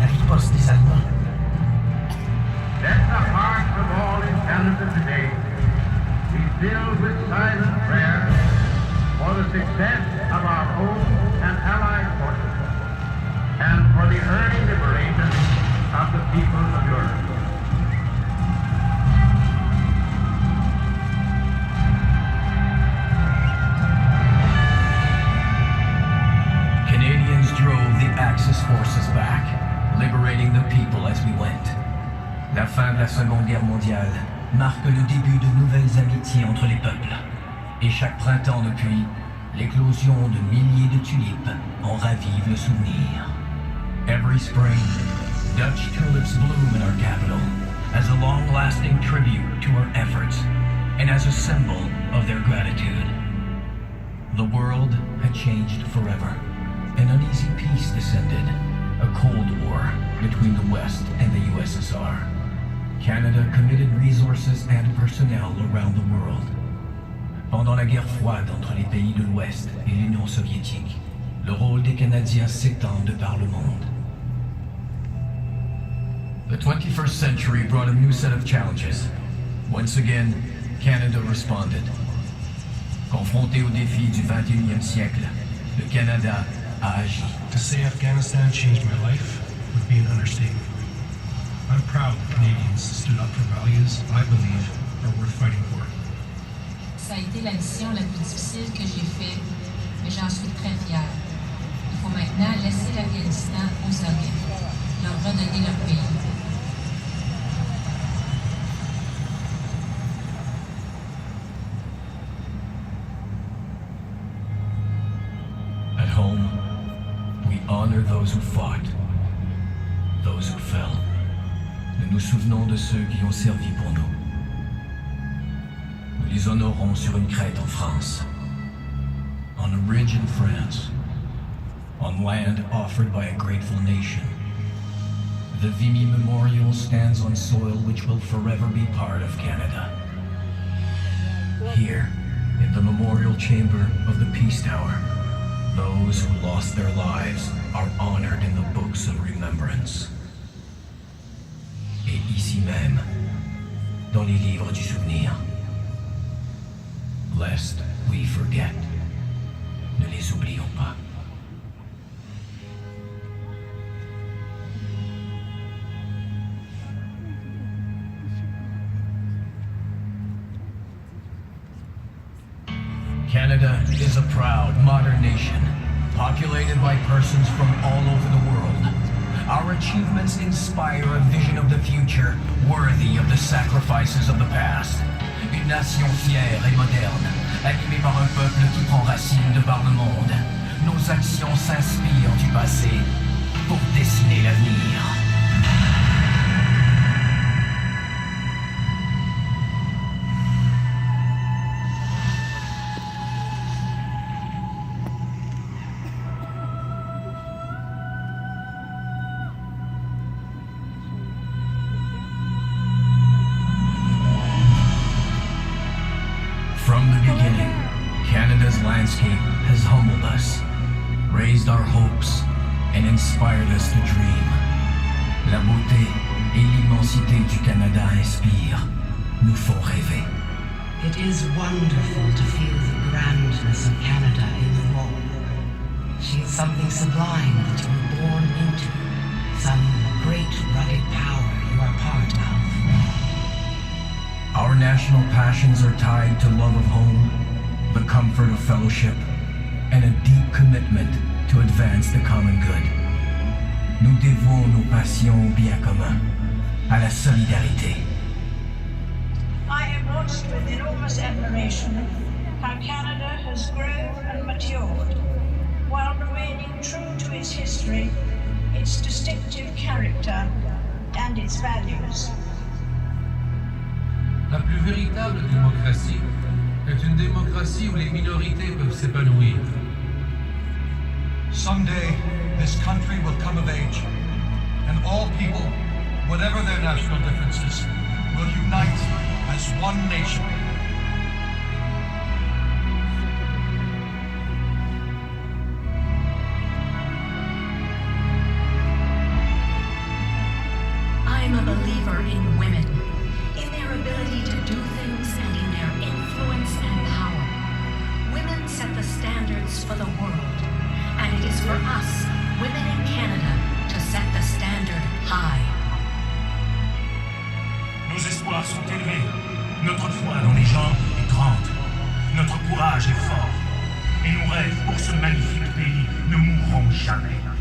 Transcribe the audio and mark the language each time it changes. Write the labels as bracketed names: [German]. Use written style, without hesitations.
[French] La riposte des Allemands. [English] Let the hearts of all in Canada today be filled with silent prayer for the success of our own and allied forces and for the early liberation of the peoples of Europe. Canadians drove the Axis forces back, liberating the people as we went. [French] La fin de la Seconde Guerre mondiale marque le début de nouvelles amitiés entre les peuples. Et chaque printemps depuis, l'éclosion de milliers de tulipes en ravive le souvenir. [English] Every spring, Dutch tulips bloom in our capital as a long-lasting tribute to our efforts and as a symbol of their gratitude. The world had changed forever. An uneasy peace descended, a Cold War between the West and the USSR. Canada committed resources and personnel around the world. [French] Pendant la guerre froide entre les pays de l'Ouest et l'Union soviétique, le rôle des Canadiens s'étend de par le monde. [English] The 21st century brought a new set of challenges. Once again, Canada responded. [French] Confronté aux défis du 21e siècle, le Canada a agi. [English] To say Afghanistan changed my life would be an understatement. I'm proud that Canadians stood up for values I believe are worth fighting for. [French] Ça a été la mission la plus difficile que j'ai faite, mais j'en suis très fière. Il faut maintenant laisser l'Afghanistan aux Soviets, leur redonner leur pays. [English] At home, we honor those who fought, those who fell. [French] Nous nous souvenons de ceux qui ont servi pour nous. Nous les honorons sur une crête en France, [English] on a ridge in France, [French] on land offered by a grateful nation. [English] The Vimy Memorial stands on soil which will forever be part of Canada. Here, in the memorial chamber of the Peace Tower, those who lost their lives are honored in the books of remembrance. [French] Et ici même, dans les livres du souvenir, [English] lest we forget, [French] ne les oublions pas. [English] Canada is a proud, modern nation, populated by persons from all over the world. Our achievements inspire a vision of the future worthy of the sacrifices of the past. In [French] nation fière et moderne, animée par un peuple qui prend racine de par le monde. Nos actions s'inspirent du passé pour dessiner l'avenir. [English] From the beginning, Canada's landscape has humbled us, raised our hopes, and inspired us to dream. [French] La beauté et l'immensité du Canada inspirent, nous font rêver. [English] It is wonderful to feel the grandness of Canada in the raw. She is something sublime that you were born into, some great rugged power you are part of. Our national passions are tied to love of home, the comfort of fellowship, and a deep commitment to advance the common good. [French] Nous dévouons nos passions au bien commun, à la solidarité. [English] I have watched with enormous admiration how Canada has grown and matured, while remaining true to its history, its distinctive character, and its values. [French] La plus véritable démocratie est une démocratie où les minorités peuvent s'épanouir. [English] Someday, this country will come of age, and all people, whatever their national differences, will unite as one nation. I'm a believer in women, in their ability to do things and in their influence and power. Women set the standards for the world, and it is for us, women in Canada, to set the standard high. [French] Nos espoirs sont élevés. Notre foi dans les gens est grande. Notre courage est fort. Et nos rêves pour ce magnifique pays ne mourront jamais.